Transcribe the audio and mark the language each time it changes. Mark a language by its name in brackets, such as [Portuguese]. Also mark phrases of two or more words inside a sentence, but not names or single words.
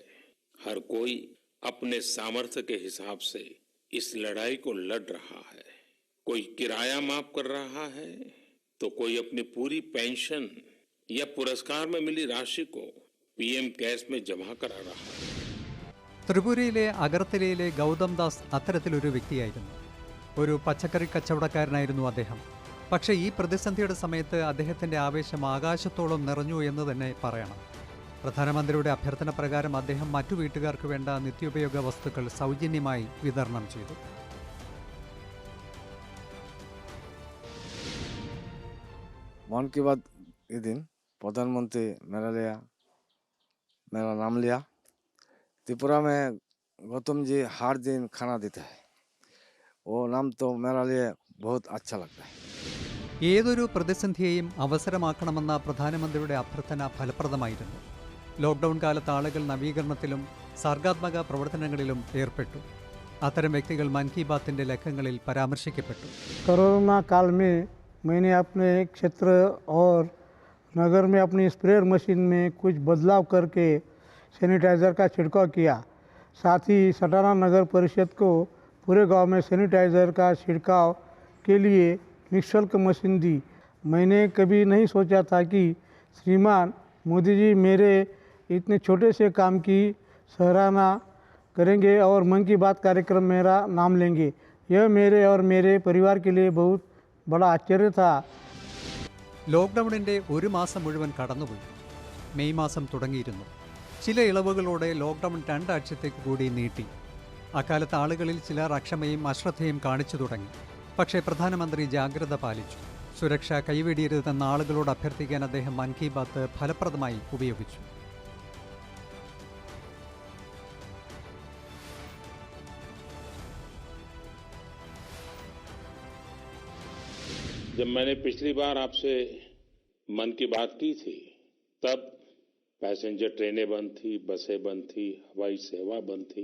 [Hindi] हर कोई अपने सामर्थ्य के हिसाब से इस लड़ाई को लड़ रहा है। कोई किराया माफ कर रहा है तो कोई अपनी पूरी पेंशन या पुरस्कार में मिली राशि को पीएम केयर्स में जमा करा रहा है। [Malayalam] ത്രിപുരയിലെ അഗർത്തലയിലെ ഗൗതം ദാസ് അത്തരത്തിലൊരു വ്യക്തിയായിരുന്നു. ഒരു പച്ചക്കറി കച്ചവടക്കാരനായിരുന്നു അദ്ദേഹം. പക്ഷേ ഈ പ്രതിസന്ധിയുടെ സമയത്ത് അദ്ദേഹത്തിൻ്റെ ആവേശം ആകാശത്തോളം നിറഞ്ഞു എന്ന് തന്നെ പറയണം. പ്രധാനമന്ത്രിയുടെ അഭ്യർത്ഥന പ്രകാരം അദ്ദേഹം മറ്റു വീട്ടുകാർക്ക് വേണ്ട നിത്യോപയോഗ വസ്തുക്കൾ സൗജന്യമായി വിതരണം ചെയ്തു. [Hindi] मन की बात ये दिन प्रधानमंत्री मेरा नाम लिया। त्रिपुरा में गौतम जी हर दिन खाना देता है, वो नाम तो मेरा लिए बहुत अच्छा लगता है। [Malayalam] ഏതൊരു പ്രതിസന്ധിയെയും അവസരമാക്കണമെന്ന പ്രധാനമന്ത്രിയുടെ അഭ്യർത്ഥന ഫലപ്രദമായിരുന്നു. ലോക്ക്ഡൗൺ കാലത്ത് ആളുകൾ നവീകരണത്തിലും സർഗാത്മക പ്രവർത്തനങ്ങളിലും ഏർപ്പെട്ടു. അത്തരം വ്യക്തികൾ മൻ കി ബാത്തിന്റെ ലക്കങ്ങളിൽ പരാമർശിക്കപ്പെട്ടു. [Hindi] कोरोना काल में मैंने अपने क्षेत्र और नगर में अपनी स्प्रेयर मशीन में कुछ बदलाव करके सैनिटाइज़र का छिड़काव किया। साथ ही सटाना नगर परिषद को पूरे गांव में सैनिटाइज़र का छिड़काव के लिए निःशुल्क मशीन दी। मैंने कभी नहीं सोचा था कि श्रीमान मोदी जी मेरे इतने छोटे से काम की सराहना करेंगे और मन की बात कार्यक्रम मेरा नाम लेंगे। यह मेरे और मेरे परिवार के लिए बहुत बड़ा आश्चर्य था। [Malayalam] ലോക്ക്ഡൗണിൻ്റെ ഒരു മാസം മുഴുവൻ കടന്നുപോയി. മെയ് മാസം തുടങ്ങിയിരുന്നു. ചില ഇളവുകളോടെ ലോക്ക്ഡൗൺ 2 ആഴ്ചത്തേക്ക് കൂടി നീട്ടി. അക്കാലത്ത് ആളുകളിൽ ചിലർ അക്ഷമയും അശ്രദ്ധയും കാണിച്ചു തുടങ്ങി. പക്ഷേ പ്രധാനമന്ത്രി ജാഗ്രത പാലിച്ചു. സുരക്ഷ കൈവെടിയരുതെന്ന ആളുകളോട് അഭ്യർത്ഥിക്കാൻ അദ്ദേഹം മൻ കി ബാത്ത് ഫലപ്രദമായി ഉപയോഗിച്ചു. [Hindi] जब मैंने पिछली बार आपसे मन की बात की थी तब पैसेंजर ट्रेनें बंद थी, बसें बंद थी, हवाई सेवा बंद थी।